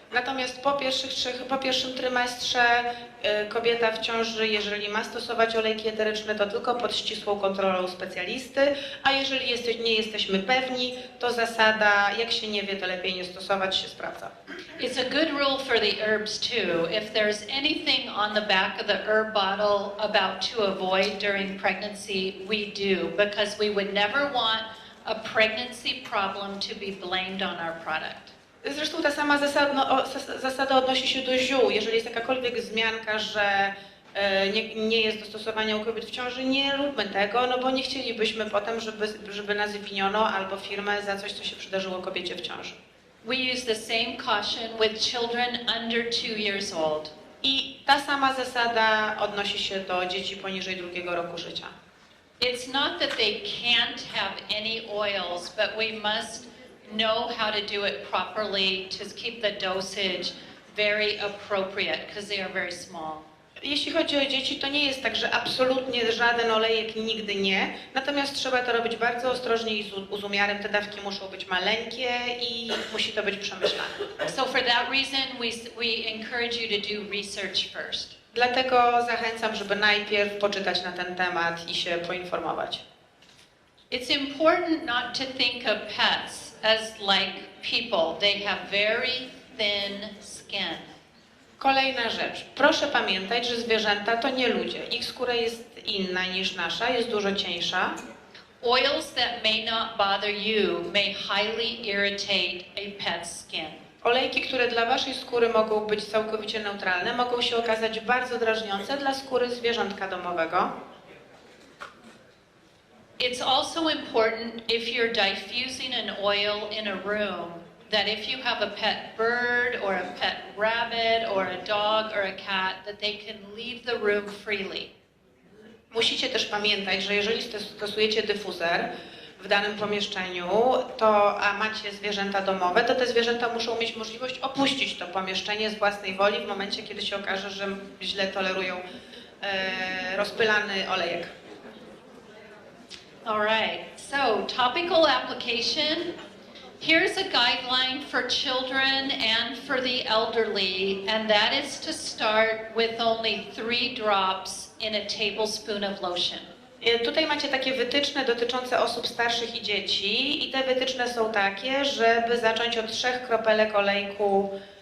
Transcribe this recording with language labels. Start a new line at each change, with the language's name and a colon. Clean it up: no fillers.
Polish: Natomiast po pierwszym trymestrze kobieta w ciąży, jeżeli ma stosować olejki eteryczne, to tylko pod ścisłą kontrolą specjalisty, a jeżeli nie jesteśmy pewni, to zasada, jak się nie wie, to lepiej nie stosować, się sprawdza.
English: It's a good rule for the herbs too. If there's anything on the back of the herb bottle about to avoid during pregnancy, we do, because we would never want a pregnancy problem to be blamed on our product.
Polish: Zresztą ta sama zasada odnosi się do ziół. Jeżeli jest jakakolwiek wzmianka, że nie jest do stosowania u kobiet w ciąży, nie róbmy tego, no bo nie chcielibyśmy potem, żeby nas winiono albo firmę za coś, co się przydarzyło kobiecie w ciąży.
English: We use the same caution with children under 2 years old.
Polish: I ta sama zasada odnosi się do dzieci poniżej 2 roku życia.
English: It's not that they can't have any oils, but we must know how to do it properly to keep the dosage very appropriate because they are very small.
Polish: Jeśli chodzi o dzieci, to nie jest tak, że absolutnie żaden olejek nigdy nie, natomiast trzeba to robić bardzo ostrożnie i z umiarem. Te dawki muszą być maleńkie i musi to być przemyślane.
English: So for that reason, we encourage you to do research first.
Polish: Dlatego zachęcam, żeby najpierw poczytać na ten temat i się poinformować.
English: It's important not to think of pets as like people. They have very thin skin.
Polish: Kolejna rzecz. Proszę pamiętać, że zwierzęta to nie ludzie. Ich skóra jest inna niż nasza, jest dużo cieńsza.
English: Oils that may not bother you may highly irritate a pet's skin.
Polish: Olejki, które dla waszej skóry mogą być całkowicie neutralne, mogą się okazać bardzo drażniące dla skóry zwierzątka domowego.
English: It's also important if you're diffusing an oil in a room that if you have a pet bird or a pet rabbit or a dog or a cat, that they can leave the room freely.
Polish: Musicie też pamiętać, że jeżeli stosujecie dyfuzer w danym pomieszczeniu, a macie zwierzęta domowe, to te zwierzęta muszą mieć możliwość opuścić to pomieszczenie z własnej woli w momencie, kiedy się okaże, że źle tolerują rozpylany olejek.
English: All right, so topical application. Here's a guideline for children and for the elderly, and that is to start with only 3 drops in a tablespoon of lotion.
Polish: Tutaj macie takie wytyczne dotyczące osób starszych i dzieci i te wytyczne są takie, żeby zacząć od 3 kropelek olejku.